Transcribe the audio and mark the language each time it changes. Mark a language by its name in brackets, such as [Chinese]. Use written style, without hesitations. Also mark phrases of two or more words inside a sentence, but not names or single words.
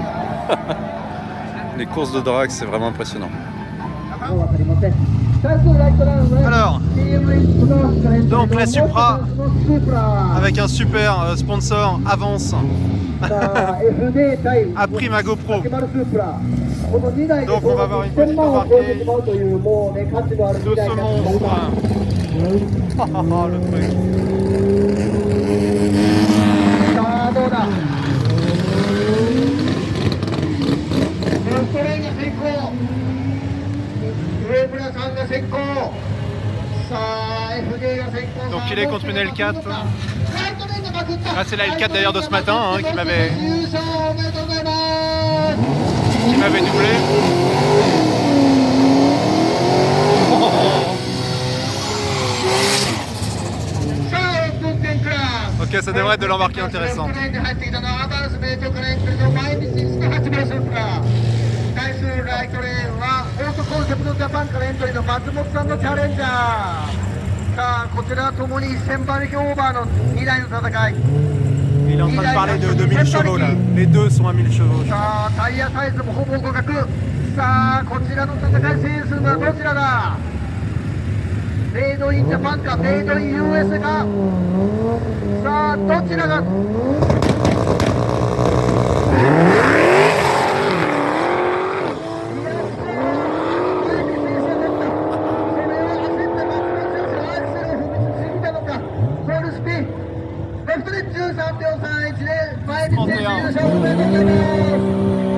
[French] Les courses de drag, c'est vraiment impressionnant. Alors, donc la Supra avec un super sponsor Avance a pris ma GoPro. Donc on va avoir une petite embarquée de ce monstre. Le truc. [Japanese] どうだ。レフトレーンが先行。上村さんが先行。さあ FJ が先行。 [French] Donc il est contre une L4. Ah, c'est la L4 d'ailleurs de ce matin qui m'avait doublé. Ok, ça devrait être de l'embarquer intéressant. Il est en train de parler de 2000 chevaux là. Les deux sont à 1000 chevaux. [English] Made in Japan [Japanese] か [English] Made in US [Japanese] か。さあどちらが。レフトで13秒31で前に優勝おめでとうございます。